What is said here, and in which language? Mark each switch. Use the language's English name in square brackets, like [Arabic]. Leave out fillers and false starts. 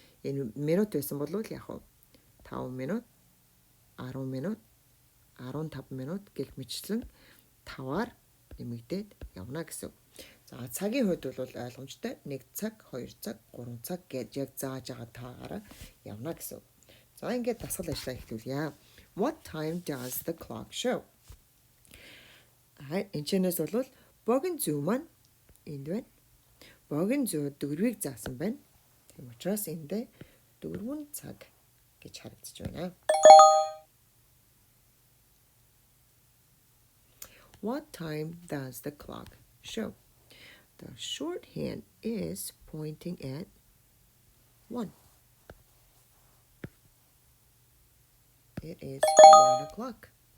[Mongolian] Энэ минут байсан бол яг 5 минут, 10 минут, 15 минут гэх мэтчлэн 5-аар нэмэгдээд явна гэсэн. За цагийн хувьд бол ойлгомжтой 1 цаг, 2 цаг, 3 цаг гэж яг зааж байгаа таагаараа явна гэсэн. За ингээд дасгал ажлаа эхлүүлье. [English] What time does the clock show? [Mongolian] Энэчнээс бол богино зүү маань энд байна. Богино зүү дөрвийг заасан байна. Тийм учраас эндээ 4 цаг гэж харагдаж байна. [English] What time does the clock show? The shorthand is pointing at 1. It is 1 o'clock.